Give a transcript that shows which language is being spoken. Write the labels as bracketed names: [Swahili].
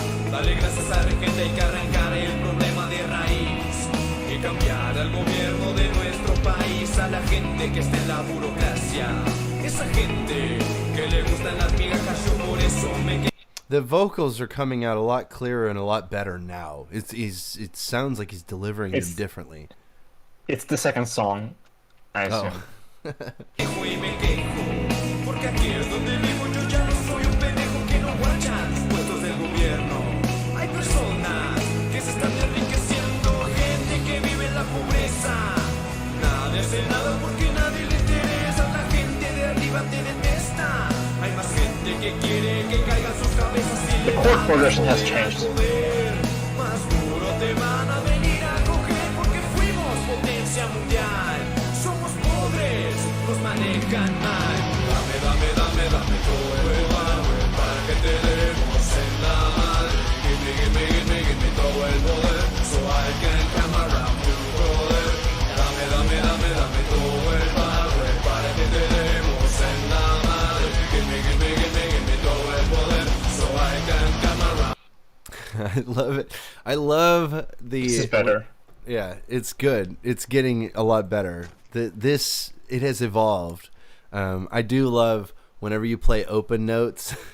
[Spanish] Dale gracias a la gente, hay que arrancar el problema de raíz y cambiar al gobierno de nuestro país, a la gente que está en la burocracia, esa gente que le gustan las migajas, yo por eso me. [English] The vocals are coming out a lot clearer and a lot better now. It sounds like he's delivering them differently. It's the second song, I assume. [Spanish] Y me quejo, porque aquí es donde vivo, yo ya no soy un pendejo que no guacha los puestos del gobierno. Hay personas que se están enriqueciendo, gente que vive en la pobreza. Nadie hace nada porque nadie le interesa, la gente de arriba te detesta. Hay más gente que quiere que caigan sus cabezas y le [English] progression has changed. [Spanish] Más duro te van a venir a coger porque fuimos potencia mundial. Somos pobres, nos manejan mal. Dame, dame, dame, dame todo el power para que te demos en la madre. [English] Give me, give me, give me, give me [Spanish] todo el poder [English] so I can come around you, brother. [Spanish] Dame, dame, dame, dame todo el power para que te demos en la madre. Give me, give me, give me, give me todo el poder so I can come around. [English] I love it. I love the. This is better. Yeah, it's good. It's getting a lot better. It has evolved. I do love whenever you play open notes.